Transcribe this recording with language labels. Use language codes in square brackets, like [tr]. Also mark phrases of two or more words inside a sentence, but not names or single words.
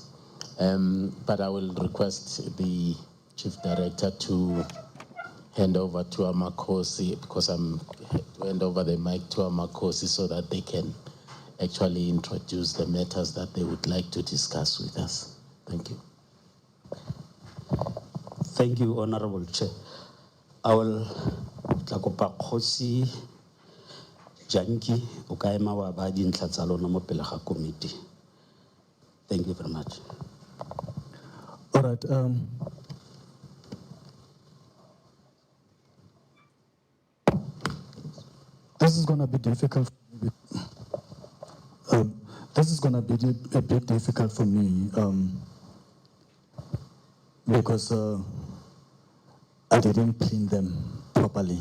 [en] But I will request the chief director to hand over to Amakosi, because I'm to hand over the mic to Amakosi so that they can actually introduce the matters that they would like to discuss with us. Thank you. Thank you, Honorable Chair. I will [tn] tlakopa Kgosi Janki o ka ema wa ba dintlha tsa lona mo pele ga committee. [en] Thank you very much. All right. This is going to be difficult. This is going to be a bit difficult for me because I didn't clean them properly.